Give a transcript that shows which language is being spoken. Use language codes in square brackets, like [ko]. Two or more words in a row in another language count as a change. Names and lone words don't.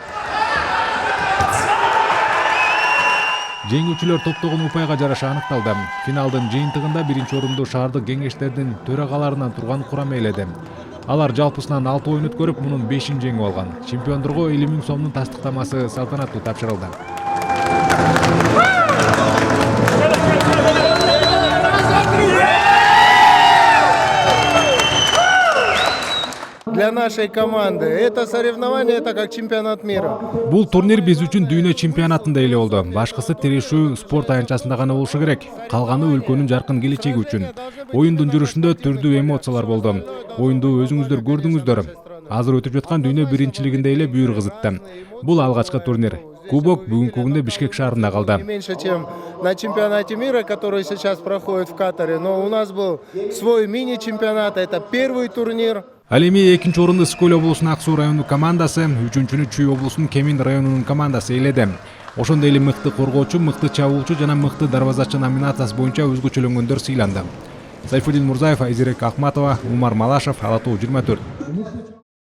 [ky] Жеңүүчүлөр топтогон упайга жараша аныкталды. Финалдын жыйынтыгында биринчи орунду шаардык кеңештердин төрагаларынан турган курам ээледи. Алар жалпысынан 6 оюн өткөрүп, мунун 5-ин жеңип алган. Чемпиондорго 50 000 сомдун тастыктамасы салтанаттуу тапшырылды. [ru] Для нашей команды это соревнование, это как чемпионат мира. [ky] Бул турнир биз үчүн дүйнө чемпионатындай эле болду. Башкысы тирешүү спорт аянтчасында гана болушу керек. Калганы өлкөнүн жаркын келечеги үчүн. Оюндун жүрүшүндө түрдүү эмоциялар болду. Оюнду өзүңүздөр көрдүңүздөр. Азыр өтүп жаткан дүйнө биринчилигинде эле бүйүр кызытты. Бул алгачкы турнир. Кубок бүгүнкү күндө Бишкек шаарында калды. [ru] Меньше, чем на чемпионате мира, который сейчас проходит в Катаре, но у нас был свой мини-чемпионат, это первый турнир. [ky] Ал эми экинчи орунду Скөл облусунун Ак Суу районунун командасы, үчүнчүнү Чүй облусунун Кемин районунун командасы ээледи. Ошондой эле мыкты коргоочу, мыкты чабуулчу жана мыкты дарбазачы номинациясы боюнча өзгөчөлөнгөндөр сыйланды. Сайфуддин Мурзаев, Айзерек Акматова, Умар Малашев, Ала Тоо 24.